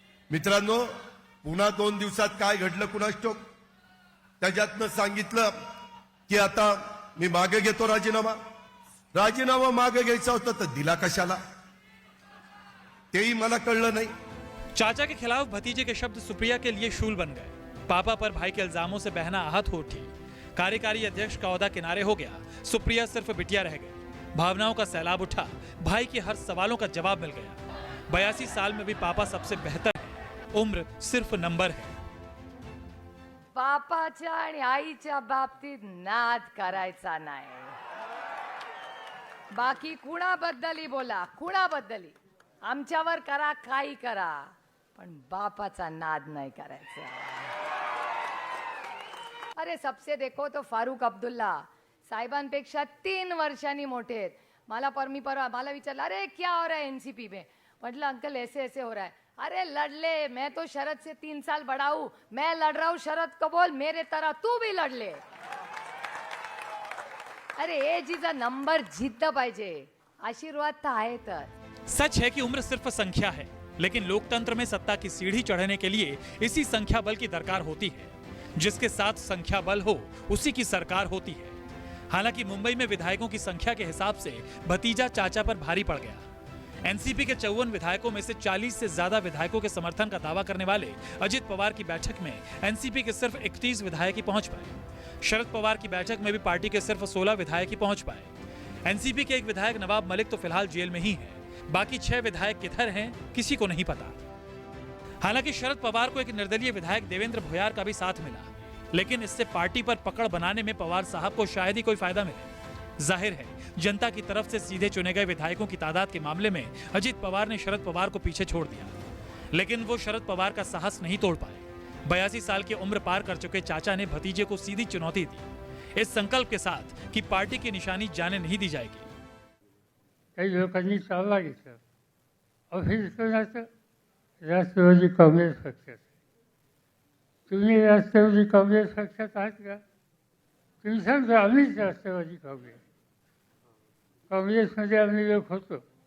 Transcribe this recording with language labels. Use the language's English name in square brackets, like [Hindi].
[Marathi] मित्रांनो, पुन्हा 2 दिवसात काय घडलं कुणास ठाऊक। त्याच्यातनं सांगितलं की आता मी मागे घेतो राजीनामा। राजीनामा मागे घ्यायचा होता तर दिला कशाला, तेही मला कळलं नहीं। [Hindi] चाचा के खिलाफ भतीजे के शब्द सुप्रिया के लिए शूल बन गए। पापा पर भाई के इल्जामों से बहना आहत हो उठी। कार्यकारी अध्यक्ष का ओहदा किनारे हो गया, सुप्रिया सिर्फ बिटिया रह गई। भावनाओं का सैलाब उठा, भाई के हर सवालों का जवाब मिल गया। 82 साल में भी पापा सबसे बेहतर है, उम्र सिर्फ नंबर है। [Marathi] बापाच्या आणि आईच्या बाबतीत नाद करायचा नाही। बाकी कुणाबद्दलही बोला, कुणाबद्दलही आमच्यावर करा, काही करा, पण बापाचा नाद नाही करायचा। [Hindi] अरे सबसे देखो तो [Marathi] फारूक अब्दुल्ला साहेबांपेक्षा 3 वर्षांनी मोठे आहेत। मला विचारलं, [Hindi] अरे क्या हो रहा है एनसीपी में? मतलब अंकल ऐसे ऐसे हो रहा है। अरे लड़ मैं तो शरद से 3 साल बड़ा हूं, मैं लड़ रहा हूं, शरद को बोल मेरे तरह तू भी लड़ ले। [Marathi] अरे [English] age is a number, [Marathi] जिद्द पाहिजे, आशीर्वाद तर आहेतच। [Hindi] सच है कि उम्र सिर्फ संख्या है, लेकिन लोकतंत्र में सत्ता की सीढ़ी चढ़ने के लिए इसी संख्या बल की दरकार होती है। जिसके साथ संख्या बल हो उसी की सरकार होती है। हालांकि मुंबई में विधायकों की संख्या के हिसाब से भतीजा चाचा पर भारी पड़ गया। एनसीपी के 54 विधायकों में से 40 से ज्यादा विधायकों के समर्थन का दावा करने वाले अजित पवार की बैठक में एनसीपी के सिर्फ 31 विधायक ही पहुंच पाए। शरद पवार की बैठक में भी पार्टी के सिर्फ 16 विधायक ही पहुंच पाए। एनसीपी के एक विधायक नवाब मलिक तो फिलहाल जेल में ही है। बाकी 6 विधायक किधर हैं किसी को नहीं पता। हालांकि शरद पवार को एक निर्दलीय विधायक देवेंद्र भोयार का भी साथ मिला, लेकिन इससे पार्टी पर पकड़ बनाने में पवार साहब को शायद ही कोई फायदा मिले। जाहिर है जनता की तरफ से सीधे चुने गए विधायकों की तादाद के मामले में अजित पवार ने शरद पवार को पीछे छोड़ दिया, लेकिन वो शरद पवार का साहस नहीं तोड़ पाए। 82 साल की उम्र पार कर चुके चाचा ने भतीजे को सीधी चुनौती दी, इस संकल्प के साथ कि पार्टी की निशानी जाने नहीं दी जाएगी। [Marathi] काही लोकांनी चालला घेतला ऑफिस कोणाचं राष्ट्रवादी काँग्रेस पक्षाचं. तुम्ही राष्ट्रवादी काँग्रेस पक्षात आहात का? तुम्ही सांगता आम्हीच राष्ट्रवादी काँग्रेसमध्ये आम्ही लोक होतो.